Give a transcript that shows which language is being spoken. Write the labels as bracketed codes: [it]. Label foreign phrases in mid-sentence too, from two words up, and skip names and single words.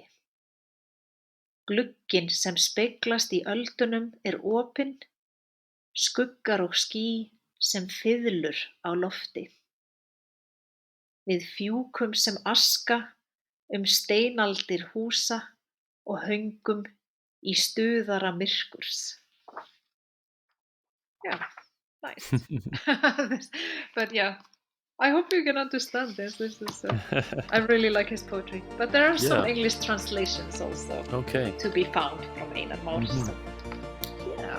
[is] Glugginn sem speglast í öldunum er opinn, skuggar og ský sem fiðlur á lofti. Við fjúkum sem aska steinaldir húsa og höngum í stuðara myrkurs. [en] Yeah, nice. But yeah, I hope you can understand this. This is I really like his poetry, but there are some Yeah. English translations also Okay. to be found from Einar Már. So, yeah.